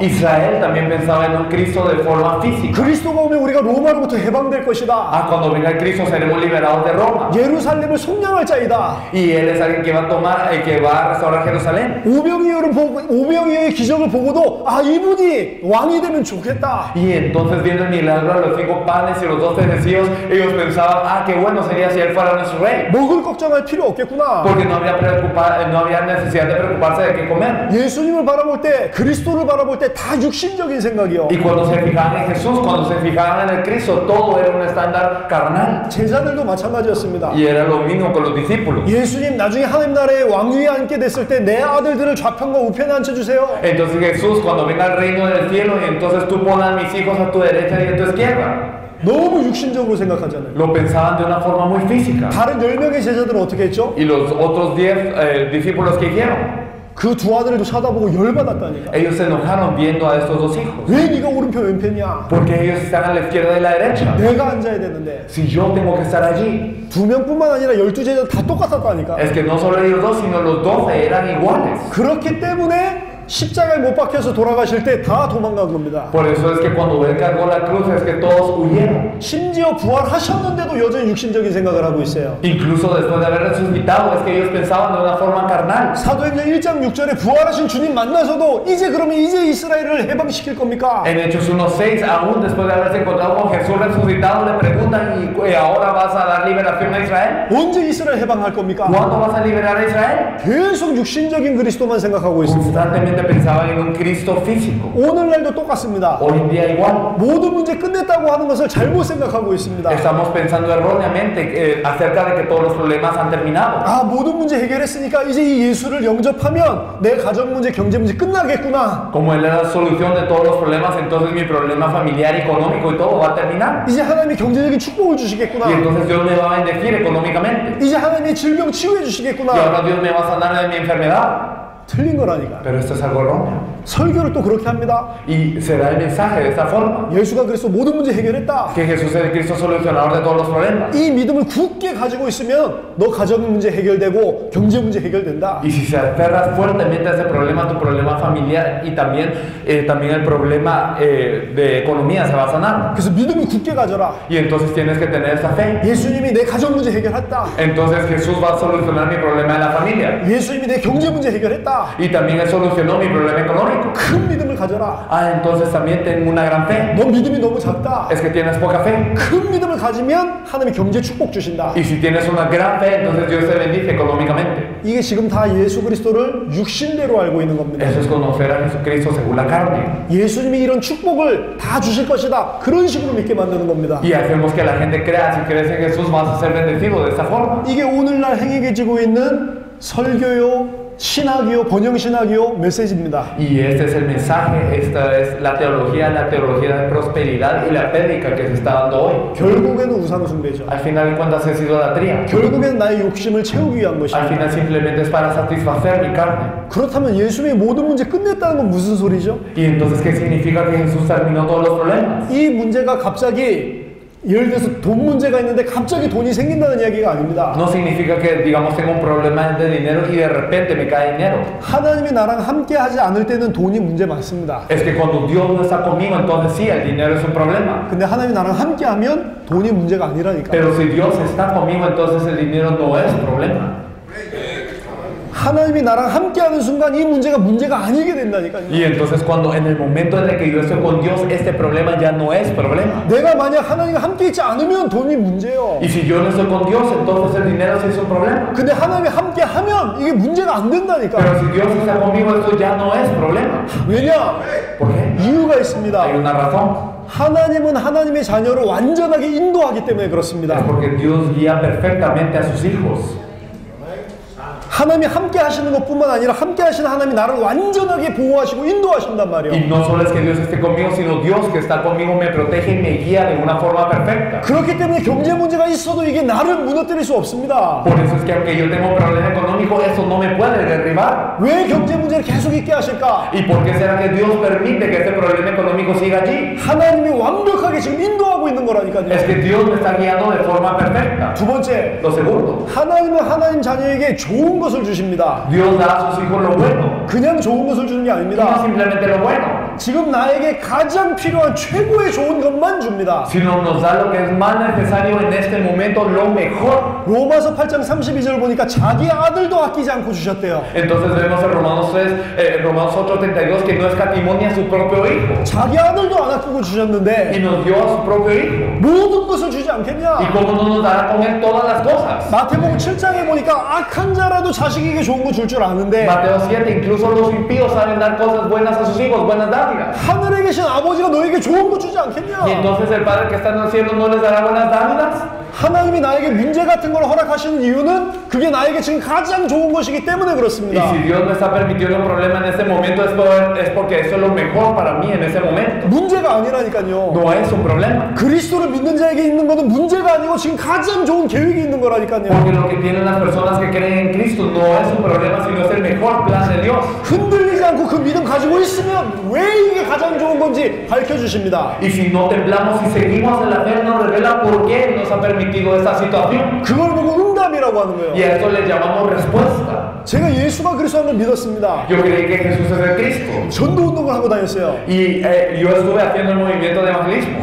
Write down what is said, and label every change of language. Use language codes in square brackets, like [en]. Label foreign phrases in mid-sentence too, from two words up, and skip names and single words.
[es] Israel también pensaba en un Cristo de forma física. [ko] 그리스도가 오면 우리가 로마로부터 해방될 것이다. [es] Ah, cuando venga el Cristo seremos liberados de Roma. [ko] 예루살렘을 속량할 자이다. [es] Y Él es alguien que va a tomar, que va a restaurar Jerusalén. [ko] 오병이어의 기적을 보고도 아 이분이 왕이 되면 좋겠다. [es] Y entonces viendo el milagro de los 5 panes y los 2 pececillos, ellos pensaban, ah, qué bueno sería si Él fuera nuestro rey. [ko] 먹을 걱정할 필요 없겠구나. [es] Porque no había necesidad de preocuparse de qué comer. [ko] 예수님을 바라볼 때 그리스도를 바라볼 때 다 육신적인 생각이요. [es] Y cuando se fijaban en Jesús, cuando se fijaban en el Cristo, todo era un estándar carnal. [ko] 제자들도 마찬가지였습니다. [es] Y era lo mismo con los discípulos. [ko] 예수님 나중에 하나님 나라의 왕위에 앉게 됐을 때 내 아들들을 좌편과 우편에 앉혀주세요. [es] Entonces Jesús, cuando venga el reino del cielo, y entonces tú pon a mis hijos a tu derecha y a tu izquierda. [ko] 너무 육신적으로 생각하잖아요. [es] Lo pensaban de una forma muy física. [ko] 다른 10명의 제자들은 어떻게 했죠? [es] Y los otros 10 discípulos que hicieron, [ko] 그 두 아들도 쳐다보고 열받았다니까. [es] ellos se enojaron viendo a estos 2 hijos. [ko] 왜 네가 오른편 왼편이야? [es] Porque ellos están a la izquierda y a la derecha. [ko] 내가 앉아야 되는데. [es] Si yo tengo que estar allí. [ko] 2명뿐만 아니라 12제자 다 똑같았다니까. [es] Es que no solo ellos 2, sino los 12 eran iguales. [ko] 그렇기 때문에 십자가에 못 박혀서 돌아가실 때 다 도망간 겁니다. [es] Por eso es que cuando Él cargó la cruz es que todos huyeron. [ko] 심지어 부활하셨는데도 여전히 육신적인 생각을 하고 있어요. [es] Incluso después de haber resucitado es que ellos pensaban de una forma carnal. [ko] 사도행전 1장 6절에 부활하신 주님 만나서도 그러면 이제 이스라엘을 해방시킬 겁니까? [es] En Hechos 1:6, aún después de haberse encontrado con Jesús resucitado, le preguntan, ¿y ahora vas a dar liberación a Israel? [ko] 언제 이스라엘 해방할 겁니까? [es] ¿Cuándo vas a liberar a Israel? [ko] 계속 육신적인 그리스도만 생각하고 있습니다. [es] Constantemente pensaban en un Cristo físico. [ko] 오늘날도 똑같습니다. [es] Hoy en día igual. [ko] 모든 문제 끝냈다고 하는 것을 잘못 생각하고 있습니다. [es] Estamos pensando erróneamente acerca de que todos los problemas han terminado. [ko] 모든 문제 해결했으니까 이제 이 예수를 영접하면 내 가정 문제, 경제 문제 끝나겠구나. [es] Como Él es la solución de todos los problemas, entonces mi problema familiar, económico y todo va a terminar. [ko] 이제 하나님이 경제적인 축복을 Y 주시겠구나. [es] entonces Dios me va a bendecir económicamente. [ko] 이제 하나님이 질병 치유해 Y 주시겠구나. [es] ahora Dios me va a sanar de mi enfermedad. [ko] 틀린 거라니까. [es] Pero esto es algo erróneo. [ko] 설교를 또 그렇게 합니다. [es] Y se da el mensaje de esta forma. [ko] 예수가 그래서 모든 문제 해결했다. [es] Que Jesús es el Cristo solucionador de todos los problemas. [ko] 이 믿음을 굳게 가지고 있으면 너 가정 문제 해결되고 경제 문제 해결된다. [es] Y si se aferras fuertemente a ese problema, tu problema familiar y también el problema de economía se va a sanar. [ko] 그래서 믿음을 굳게 가져라. [es] Y entonces tienes que tener esa fe. [ko] 예수님이 내 가정 문제 해결했다. [es] Entonces Jesús va a solucionar mi problema de la familia. [ko] 예수님이 내 경제 문제 해결했다. [es] Y también Él solucionó mi problema económico. [ko] 큰 믿음을 가져라. [es] Entonces también tengo una gran fe. [ko] 너 믿음이 너무 작다. [es] Es que tienes poca fe. [ko] 큰 믿음을 가지면 하나님이 경제 축복 주신다. [es] Y si tienes una gran fe, entonces Dios te bendice económicamente. [ko] 이게 지금 다 예수 그리스도를 육신대로 알고 있는 겁니다. [es] Eso es conocer a Jesucristo según la carne. [ko] 예수님이 이런 축복을 다 주실 것이다. 그런 식으로 믿게 만드는 겁니다. [es] Y hacemos que la gente crea, si crees en Jesús vas a ser bendecido de esta forma. [ko] 이게 오늘날 행해지고 있는 설교요, 신학이요, 번영신학이요, 메시지입니다. [es] Y este es el mensaje, esta es la teología de prosperidad y la prédica que se está dando hoy. [ko] 결국에는 우상숭배죠. [es] Al final de cuentas es idolatría. [ko] 결국에는 나의 욕심을 채우기 위한 Al 것입니다. [es] final simplemente es para satisfacer mi carne. [ko] 그렇다면 예수님이 모든 문제 끝냈다는 건 무슨 소리죠? [es] Y entonces, ¿qué significa que Jesús terminó todos los problemas? [ko] 이 문제가 갑자기 예를 들어서 돈 문제가 있는데 갑자기 돈이 생긴다는 이야기가 아닙니다. [es] No significa que, digamos, tengo un problema de dinero y de repente me cae dinero. [ko] 하나님이 나랑 함께 하지 않을 때는 돈이 문제 많습니다. [es] Es que cuando Dios no está conmigo, entonces sí, el dinero es un problema. [ko] 근데 하나님이 나랑 함께 하면 돈이 문제가 아니라니까. [es] Pero si Dios está conmigo, entonces el dinero no es un problema. [ko] 하나님이 나랑 함께 하는 순간 이 문제가 아니게 된다니까요. [es] Y entonces cuando en el momento en el que yo estoy con Dios, este problema ya no es problema. [ko] 내가 만약 하나님과 함께 있지 않으면 돈이 문제예요. [es] Y si yo no estoy con Dios, entonces el dinero sí es un problema. [ko] 근데 하나님이 함께 하면 이게 문제가 안 된다니까. [es] Pero si Dios está conmigo, esto ya no es problema. [ko] 왜냐? [es] ¿Por qué? [ko] 이유가 있습니다. [es] Hay una razón. [ko] 하나님은 하나님의 자녀를 완전하게 인도하기 때문에 Es 그렇습니다. [es] porque Dios guía perfectamente a sus hijos. [ko] 하나님이 함께 하시는 것뿐만 아니라 함께 하시는 하나님이 나를 완전하게 보호하시고 인도하신단 말이에요. [es] Y no solo es que Dios esté conmigo, sino Dios que está conmigo me protege y me guía de una forma perfecta. [ko] 그렇기 때문에 경제 문제가 있어도 이게 나를 무너뜨릴 수 없습니다. [es] Por eso es que aunque yo tengo un problema económico, eso no me puede derribar. [ko] 왜 경제 문제를 계속 있게 하실까? [es] ¿Y por qué será que Dios permite que ese problema económico siga allí? [ko] 하나님이 완벽하게 지금 인도하고 있는 거라니까요. [es] Es que Dios me está guiando de forma perfecta. [ko] 두 번째, [es] Lo segundo, [ko] 하나님은 하나님 자녀에게 좋은 것을 주십니다. [es] Dios da a sus hijos lo bueno, [ko] 그냥 좋은 것을 주는 게 no 아닙니다. [es] simplemente lo bueno, [ko] 지금 나에게 가장 필요한 최고의 좋은 것만 줍니다. [es] sino nos da lo que es más necesario en este momento, lo mejor. [ko] 로마서 8장 32절 보니까 자기 아들도 아끼지 않고 주셨대요. [es] Entonces vemos en Romanos 8:32 que no escatimonia a su propio hijo [ko] 자기 아들도 안 아끼고 y 주셨는데 [es] nos dio a su propio hijo. [ko] 모든 것을 주지 ¿Y 않겠냐? [es] cómo no nos dará con él todas las cosas? [ko] 마태복음 7장에 보니까 악한 자라도 자식에게 좋은 거 줄 줄 아는데 [es] Mateo 7, incluso los impíos saben dar cosas buenas a sus hijos, buenas dádivas. [ko] 하늘에 계신 아버지가 너에게 좋은 거 주지 않겠냐? [es] Y entonces el Padre que está en el cielo no les dará buenas dávidas. [ko] 하나님이 나에게 문제 같은 걸 허락하시는 이유는 그게 나에게 지금 가장 좋은 것이기 때문에 Y 그렇습니다. [es] si Dios me está permitiendo un problema en este momento es porque eso es lo mejor para mí en ese momento. [ko] 문제가 아니라니까요. [es] No es un problema. [ko] 그리스도를 믿는 자에게 있는 것은 문제가 아니고 지금 가장 좋은 계획이 있는 거라니까요. [es] Porque lo que tienen las personas que creen en Cristo no es un problema, sino es el mejor plan de Dios. [ko] 흔들리지 않고 그 믿음 가지고 있으면 왜 이게 가장 좋은 건지 밝혀주십니다. [es] Y si no temblamos y seguimos en la fe, nos revela por qué nos ha permitido esta situación. [ko] 그걸 보고 응답이라고 하는 Y 거예요. [es] a esto le llamamos respuesta. [ko] 제가 예수가 그리스도라는 걸 믿었습니다. [es] Yo creí que Jesús es el Cristo. [ko] 전도 운동을 하고 다녔어요. [es] Y yo estuve haciendo el movimiento de evangelismo.